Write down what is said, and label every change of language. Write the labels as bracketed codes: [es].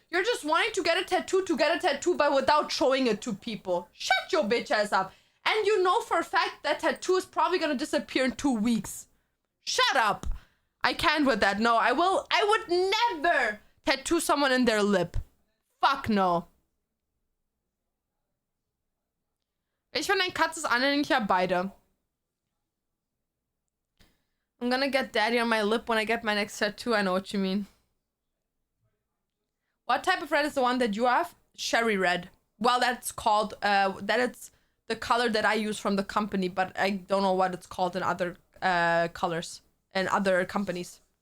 [en] You're just wanting to get a tattoo, but without showing it to people. Shut your bitch ass up. And you know for a fact that tattoo is probably gonna disappear in 2 weeks. Shut up. I can't with that. No, I would never tattoo someone in their lip. Fuck no. [de] Ich finde ein Katz ist anhänglich, ja beide. [en] I'm gonna get daddy on my lip when I get my next tattoo. I know what you mean. What type of red is the one that you have? Cherry red. Well, that's called, that it's the color that I use from the company, but I don't know what it's called in other colors and other companies.